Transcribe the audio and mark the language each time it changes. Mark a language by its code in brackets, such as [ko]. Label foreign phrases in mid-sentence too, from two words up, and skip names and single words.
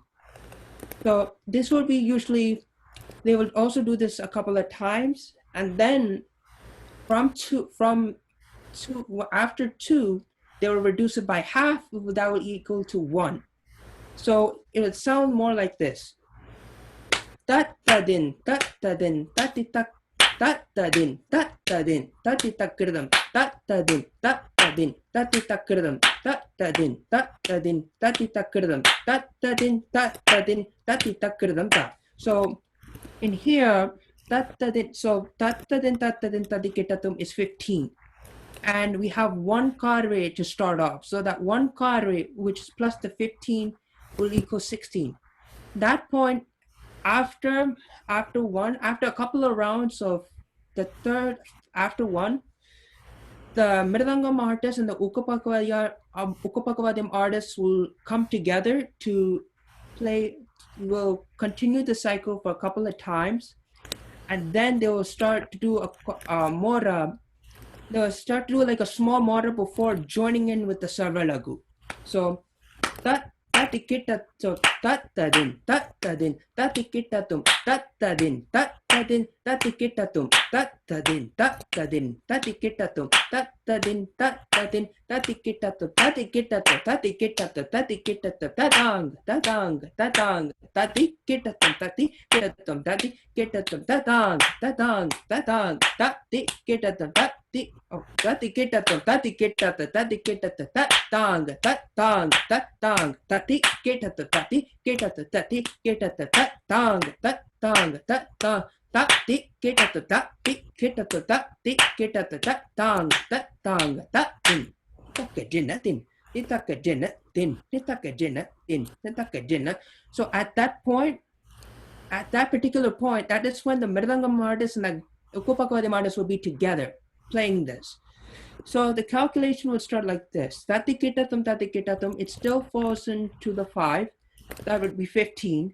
[en] So this would be usually, they would also do this a couple of times, and then From two, after 2, they will reduce it by half. That will equal to 1. So it would sound more like this. Ta-ta-din, ta-ta-din, ta-ti-tak, ta-ta-din, ta-ta-din, ta-ti-tak-kirdam, ta-ta-din, ta-ta-din, ta-ti-tak-kirdam, ta-ta-din, ta-ta-din, ta-ti-tak-kirdam, ta-ta-din, ta-ta-din, ta-ti-tak-kirdam. So in here, ta-ta-din, so ta-ta-din, ta-ta-din, ta-ti-kitatum is 15. And we have 1 carve to start off. So that 1 carve, which is plus the 15, will equal 16. That point, after a couple of rounds of the third, after 1, the Mridangam artists and the Uppakavadiyam artists will come together to play, will continue the cycle for a couple of times, and then they will start to do they'll start to do like a small motor before joining in with the Sarvalagu. So that so ta-ta-din, ta-ta-din, ta-ti-kitatum, ta-ta-din, ta-ta-din, ta-ti-kitatum, ta-ta-din, ta-ta-din, ta-ti-kitatum, ta-ta-din, ta-ta-din, ta-ti-kitatum, ta-ti-kitatum, ta-ti-kitatum, ta-ti-kitatum, ta-tang, ta-tang, ta-tang, ta-ti-kitatum, ta-ti-kitatum, ta-ti-kitatum, ta-tang, ta-tang, ta-tang, ta-ti-kitatum, ta-ti-kitatum, ta-ti-kitatum, ta-ti-kitatum, ta-tang, ta-tang, ta-tang, ta-ti-kitatum, ta-ti-kitatum, ta-ti-kitatum, ta-tang, ta-tang, ta-tang, ta-ti-kitatum, ta-ti-kitatum, ta-ti-kitatum, ta-tang, ta-tang, ta-tin, taka-jinatin, itaka-jinatin, itaka-jinatin, itaka-jina. So at that point, at that particular point, that is when the Mridangam artists and the Uppakavadiyam artists will be together playing this. So the calculation would start like this. Tatikitatum, tatikitatum, it still falls into the 5. That would be 15.